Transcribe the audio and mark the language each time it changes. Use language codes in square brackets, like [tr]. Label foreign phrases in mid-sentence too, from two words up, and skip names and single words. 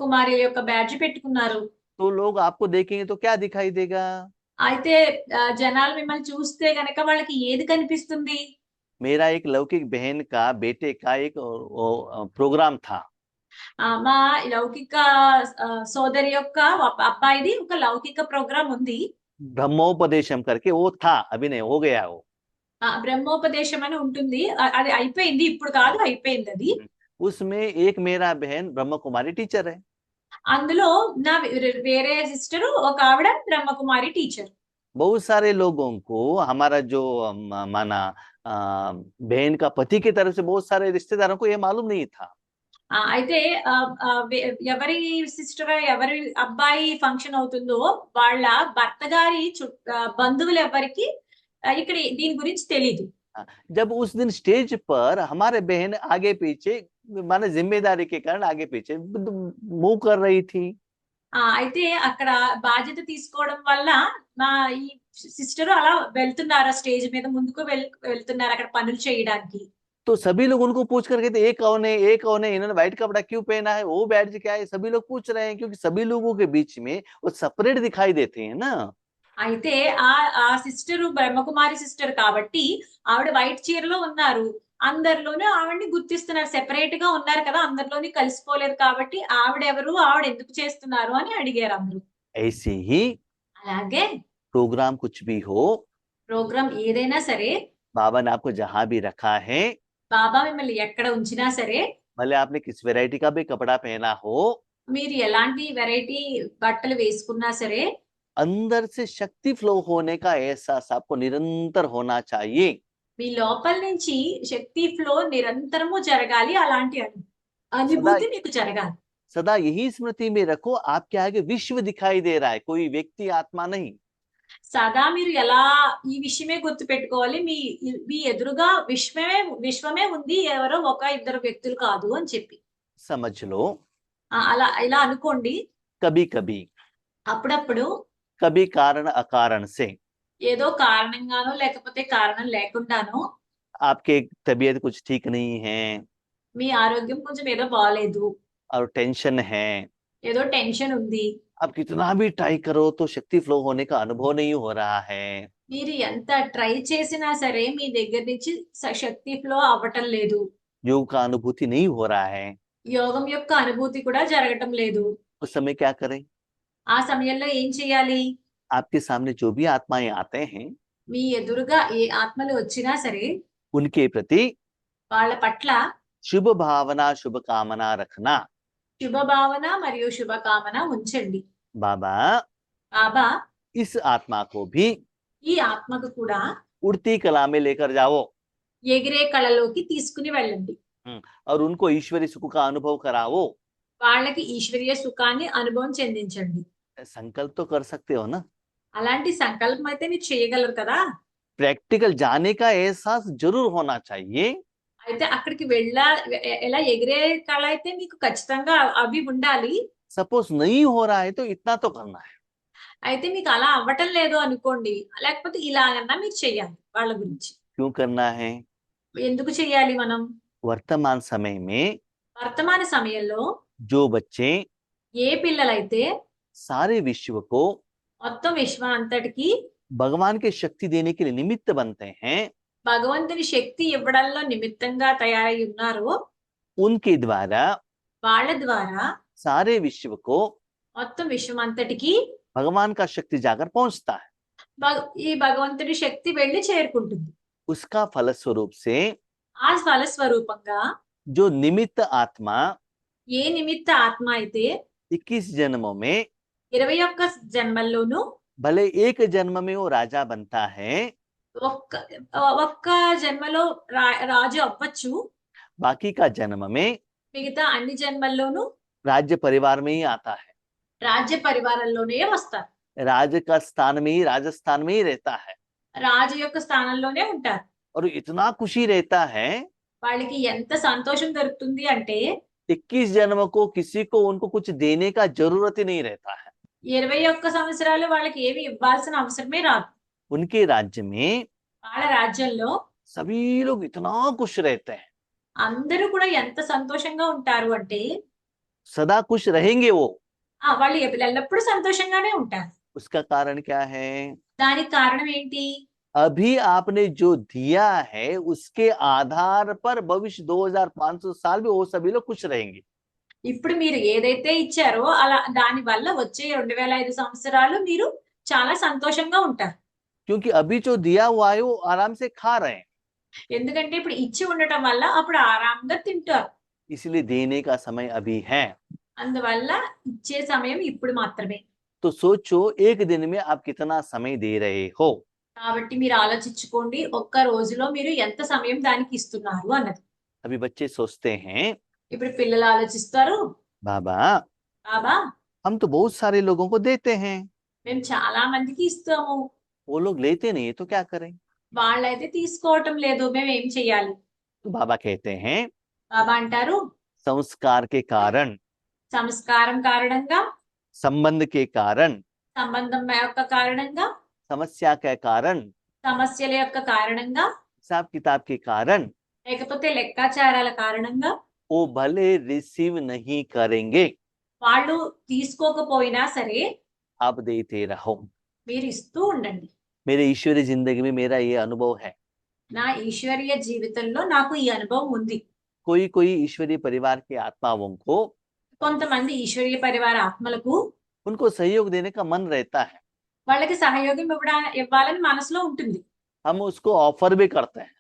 [te] బ్రహ్మకుమారి యొక్క బ్యాడ్జ్ పెట్టుకున్నారు, [hi] तो लोग आपको देखेंगे तो क्या दिखाई देगा? [te] అయితే జనాలు మిమ్మల్ని చూస్తే గనక వాళ్ళకి ఏది కనిపిస్తుంది? [hi] मेरा एक लौकिक बहन का बेटे का एक प्रोग्राम था। [te] మా లౌకిక సోదరి యొక్క అబ్బాయిది ఒక లౌకిక ప్రోగ్రామ్ ఉంది. [hi] ब्रह्मोपदेशम करके वो था, अभी नहीं, हो गया वो। [te] బ్రహ్మోపదేశం అని ఉంటుంది. అది అయిపోయింది, ఇప్పుడు కాదు, అయిపోయింది అది. [hi] उसमें एक मेरा बहन ब्रह्म कुमारी टीचर है। [te] అందులో నా వేరే సిస్టర్ ఒక ఆవిడ బ్రహ్మకుమారి టీచర్. [hi] बहुत सारे लोगों को हमारा जो माना बहन का पति की तरफ से बहुत सारे रिश्तेदारों को ये मालूम नहीं था। [te] అయితే ఎవరి సిస్టర్ ఎవరి అబ్బాయి ఫంక్షన్ అవుతుందో వాళ్ళ భర్త గారి బంధువులు ఎవరికి ఇక్కడ దీని గురించి తెలీదు. [hi] जब उस दिन स्टेज पर हमारे बहन आगे पीछे माने जिम्मेदारी के कारण आगे पीछे मूव कर रही थी। [te] అయితే అక్కడ బాధ్యత తీసుకోవడం వల్ల మా ఈ సిస్టర్ అలా వెళ్తున్నారు, స్టేజ్ మీద ముందుకు వెళ్తున్నారు అక్కడ పనులు చేయడానికి. [hi] तो सभी लोग उनको पूछ कर कहते ये कौन है, ये कौन है, इन्होंने व्हाइट कपड़ा क्यों पहना है, वो बैठ क्या है, सभी लोग पूछ रहे हैं, क्योंकि सभी लोगों के बीच में वो सेपरेट दिखाई देते हैं ना। [te] అయితే ఆ ఆ సిస్టర్ బ్రహ్మకుమారి సిస్టర్ కాబట్టి ఆవిడ వైట్ చీరలో ఉన్నారు, అందరిలోనూ ఆవిడని గుర్తిస్తున్నారు, సెపరేట్ గా ఉన్నారు కదా, అందరిలోని కలిసిపోలేదు కాబట్టి ఆవిడ ఎవరు, ఆవిడ ఎందుకు చేస్తున్నారు అని అడిగారు అందరూ. [hi] ऐसे ही [te] అలాగే [hi] प्रोग्राम कुछ भी हो, [te] ప్రోగ్రామ్ ఏదైనా సరే, [hi] बाबा ने आपको जहां भी रखा है, [te] బాబా మిమ్మల్ని ఎక్కడ ఉంచినా సరే, [hi] भले आपने किस वैरायटी का भी कपड़ा पहना हो, [te] మీరు ఎలాంటి వెరైటీ బట్టలు వేసుకున్నా సరే, [hi] अंदर से शक्ति फ्लो होने का एहसास आपको निरंतर होना चाहिए। [te] మీ లోపల నుంచి శక్తి ఫ్లో నిరంతరము జరగాలి, అలాంటి [hi] सदा [te] అనుభూతి మీకు జరగాలి. [hi] सदा यही स्मृति में रखो, आपके आगे विश्व दिखाई दे रहा है, कोई व्यक्ति आत्मा नहीं। [te] సదా మీరు ఎలా ఈ విషయమే గుర్తు పెట్టుకోవాలి, మీ మీ ఎదురుగా విశ్వమే ఉంది, ఎవరో ఒక ఇద్దరు వ్యక్తులు కాదు అని చెప్పి [hi] समझ लो। [te] అలా ఇలా అనుకోండి. [hi] कभी कभी [te] అప్పుడప్పుడు [hi] कभी कारण अकारण से [te] ఏదో కారణంగానో లేకపోతే కారణం లేకుండానో [hi] आपके तबीयत कुछ ठीक नहीं है [te] మీ ఆరోగ్యం కొంచెం ఏదో బాగాలేదు, [hi] और टेंशन है, [te] ఏదో టెన్షన్ ఉంది, [hi] आप कितना भी ट्राई करो तो शक्ति फ्लो होने का अनुभव नहीं हो रहा है, [te] మీరు ఎంత ట్రై చేసినా సరే మీ దగ్గర నుంచి శక్తి ఫ్లో అవ్వటం లేదు, [hi] योग का अनुभूति नहीं हो रहा है, [te] యోగం యొక్క అనుభూతి కూడా జరగటం లేదు. [hi] उस समय क्या करें? [te] ఆ సమయంలో ఏం చేయాలి? [hi] आपके सामने जो भी आत्माएं आते हैं, [te] మీ ఎదురుగా ఏ ఆత్మలు వచ్చినా సరే [hi] उनके प्रति [te] వాళ్ళ పట్ల [hi] शुभ भावना शुभ कामना रखना। [te] శుభ భావన మరియు శుభకామన ఉంచండి. [hi] बाबा [te] బాబా [hi] इस आत्मा को भी [te] ఈ ఆత్మకు కూడా [hi] उड़ती कला में लेकर जाओ [te] ఎగిరే కళలోకి తీసుకుని వెళ్ళండి. [hi] और उनको ईश्वरी सुख का अनुभव कराओ। [te] వాళ్ళకి ఈశ్వరీయ సుఖాన్ని అనుభవం చెందించండి. [hi] संकल्प तो कर सकते हो ना? [te] అలాంటి సంకల్పం అయితే మీరు చేయగలరు కదా. [hi] प्रैक्टिकल जाने का एहसास जरूर होना चाहिए। [te] అయితే అక్కడికి ఎలా ఎగిరే కళ అయితే మీకు ఖచ్చితంగా అవి ఉండాలి. [hi] सपोज नहीं हो रहा है तो इतना तो करना है। [te] అయితే మీకు అలా అవ్వటం లేదు అనుకోండి, లేకపోతే ఇలాగన్నా మీరు చెయ్యాలి. వాళ్ళ గురించి [hi] क्यों करना है? [te] ఎందుకు చెయ్యాలి మనం? [hi] वर्तमान समय में [te] వర్తమాన సమయంలో [hi] जो बच्चे [te] ఏ పిల్లలైతే [hi] सारे विश्व को [te] మొత్తం విశ్వం అంతటికి [hi] भगवान की शक्ति देने के लिए निमित्त बनते हैं, [te] భగవంతుని శక్తి ఇవ్వడంలో నిమిత్తంగా తయారై ఉన్నారో [hi] उनके द्वारा [te] వాళ్ళ ద్వారా [hi] सारे विश्व को [te] మొత్తం విశ్వం అంతటికి [hi] भगवान का शक्ति जाकर पहुंचता है। [te] ఈ భగవంతుడి శక్తి వెళ్లి చేరుకుంటుంది. [hi] उसका फलस्वरूप से [te] ఆ ఫల స్వరూపంగా [hi] जो निमित्त आत्मा [te] ఏ నిమిత్త ఆత్మ అయితే [hi] 21 जन्मों में [te] 21 జన్మల్లోనూ [hi] भले एक जन्म में वो राजा बनता है, [te] ఒక్క జన్మలో రాజు అవ్వచ్చు, [hi] बाकी का जन्म में [te] మిగతా అన్ని జన్మల్లోనూ [hi] राज्य परिवार में ही आता है, [te] రాజ్య పరివారంలోనే వస్తారు, [hi] राज का स्थान में ही राजस्थान में ही रहता है [te] రాజు యొక్క స్థానంలోనే ఉంటారు. [hi] और इतना खुशी रहता है। [te] వాళ్ళకి ఎంత సంతోషం దొరుకుతుంది అంటే [hi] 21 जन्म को किसी को उनको कुछ देने का जरूरत ही नहीं रहता है। [te] 21 సంవత్సరాలు వాళ్ళకి ఏమి ఇవ్వాల్సిన అవసరమే రాదు. [hi] उनके राज्य में [te] వాళ్ళ రాజ్యంలో [hi] सभी लोग इतना खुश रहते हैं, [te] అందరూ కూడా ఎంత సంతోషంగా ఉంటారు అంటే [hi] सदा खुश रहेंगे वो। [te] వాళ్ళు ఎల్లప్పుడూ సంతోషంగానే ఉంటారు. [hi] उसका कारण क्या है? [te] దానికి కారణం ఏంటి? [hi] अभी आपने जो दिया है उसके आधार पर भविष्य 2500 साल भी वो सभी लोग खुश रहेंगे। [te] ఇప్పుడు మీరు ఏదైతే ఇచ్చారో అలా దాని వల్ల వచ్చే 2005 సంవత్సరాలు మీరు చాలా సంతోషంగా ఉంటారు. [hi] क्योंकि अभी जो दिया हुआ है वो आराम से खा रहे हैं, [te] ఎందుకంటే ఇప్పుడు ఇచ్చి ఉండటం వల్ల అప్పుడు ఆరాంగా తింటారు. [hi] इसलिए देने का समय अभी है। [te] అందువల్ల ఇచ్చే సమయం ఇప్పుడు మాత్రమే. [hi] तो सोचो एक दिन में आप कितना समय दे रहे हो। [te] కాబట్టి మీరు ఆలోచించుకోండి, ఒక్క రోజులో మీరు ఎంత సమయం దానికి ఇస్తున్నారు అన్నది. [hi] अभी बच्चे सोचते हैं, [te] ఇప్పుడు పిల్లలు ఆలోచిస్తారు, [hi] बाबा [te] బాబా [hi] हम तो बहुत सारे लोगों को देते हैं, [te] మేము చాలా మందికి ఇస్తాము, [hi] वो लोग लेते नहीं है तो क्या करें? [te] వాళ్ళైతే తీసుకోవటం లేదు, మేము ఏం చెయ్యాలి? [hi] तो बाबा कहते हैं, [te] బాబా అంటారు, [hi] संस्कार के कारण, [te] సంస్కారం కారణంగా, [hi] संबंध के कारण, [te] సంబంధం యొక్క కారణంగా, [hi] समस्या के कारण, [te] సమస్యల యొక్క కారణంగా, [hi] हिसाब किताब के कारण [te] లేకపోతే లెక్కాచారాల కారణంగా [hi] वो भले रिसीव नहीं करेंगे, [te] వాళ్ళు తీసుకోకపోయినా సరే [hi] आप देते रहो। [te] మీరు ఇస్తూ ఉండండి. [hi] मेरे ईश्वरीय जिंदगी में मेरा ये अनुभव है। [te] నా ఈశ్వరీయ జీవితంలో నాకు ఈ అనుభవం ఉంది. [hi] कोई कोई ईश्वरीय परिवार के आत्माओं को [te] కొంతమంది ఈశ్వరీయ పరివార ఆత్మలకు [hi] उनको सहयोग देने का मन रहता है, [te] వాళ్ళకి సహయోగం ఇవ్వాలని మనసులో ఉంటుంది. [hi] हम उसको ऑफर भी करते हैं।